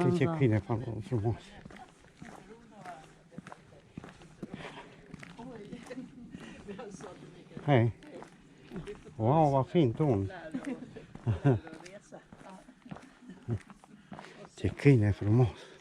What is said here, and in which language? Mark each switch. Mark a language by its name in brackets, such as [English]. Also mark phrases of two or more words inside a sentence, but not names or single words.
[Romanian] bronzat. câine frumos. Hei. [Swedish] Wow, vad fint hon. [Romanian] Ce câine frumos.